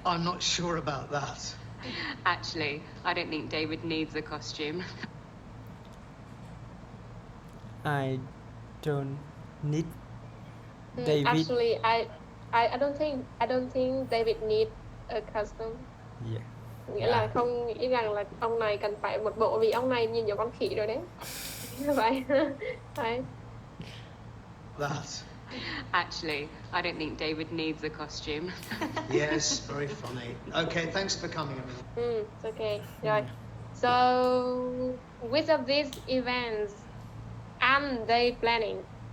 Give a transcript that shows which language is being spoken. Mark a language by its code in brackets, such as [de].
[en] I'm not sure about that. Actually, I don't think David needs a costume. I don't need David. Actually, I don't think David needs a costume. Yeah. [vi] Nghĩa là không nghĩ rằng là ông này cần phải một bộ, vì ông này nhìn giống con khỉ rồi đấy. Vậy. Đấy. [en] That. Actually, I don't think David needs a costume. Yes, very funny. Okay, thanks for coming, everyone. It's okay. Rồi. So, which of these events am they planning?